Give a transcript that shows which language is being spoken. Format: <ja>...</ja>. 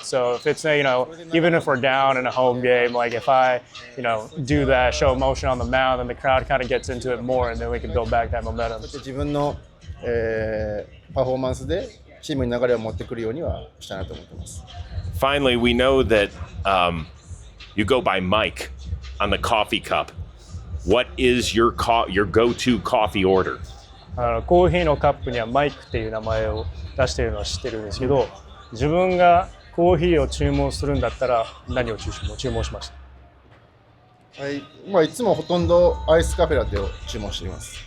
<en>So if it's, even if we're down in a home game, like if I, do that, show emotion on the mound, then the crowd kind of gets into it more and then we can build back that momentum.</en> <ja>自分の、パフォーマンスでチームに流れを持ってくるようにはしたいなと思ってます。</ja> <en>Finally, we know that you go by Mike on the coffee cup. What is your go-to coffee order?</en> <ja>コーヒーのカップにはマイクっていう名前を出しているのは知ってるんですけど、自分がコーヒーを注文するんだったら何を注文しました？はい、いつもほとんどアイスカフェラテを注文しています。</ja>